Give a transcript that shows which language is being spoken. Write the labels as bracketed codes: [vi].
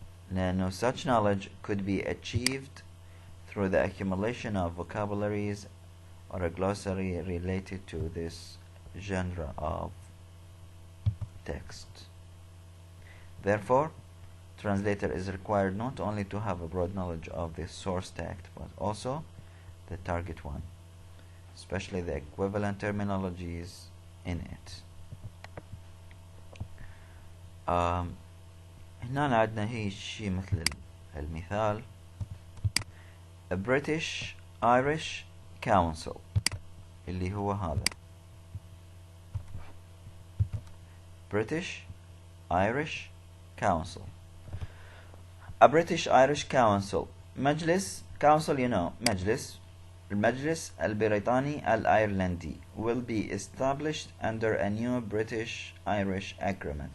[en] No such knowledge could be achieved through the accumulation of vocabularies or a glossary related to this genre of text. Therefore, translator is required not only to have a broad knowledge of the source text but also the target one, especially the equivalent terminologies in it. [ar] هنا عندنا هي شيء مثل المثال A British Irish Council اللي هو هذا British Irish Council. [en] A British Irish Council مجلس council you know [ar] مجلس المجلس البريطاني الأيرلندي [en] will be established under a new British Irish agreement.